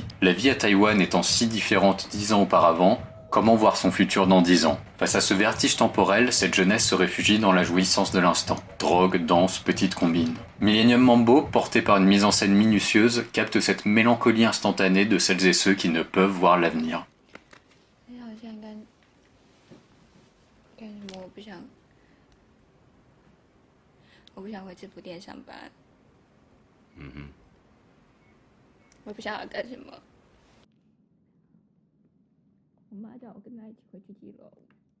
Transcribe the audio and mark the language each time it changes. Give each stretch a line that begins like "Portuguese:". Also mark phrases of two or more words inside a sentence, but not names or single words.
French: La vie à Taïwan étant si différente 10 ans auparavant, comment voir son futur dans 10 ans? Face à ce vertige temporel, cette jeunesse se réfugie dans la jouissance de l'instant. Drogue, danse, petites combines. Millennium Mambo, porté par une mise en scène minutieuse, capte cette mélancolie instantanée de celles et ceux qui ne peuvent voir l'avenir.
Chinese: 我不想回制服店上班。我不想要干什么。我妈叫我跟她一起回去提楼。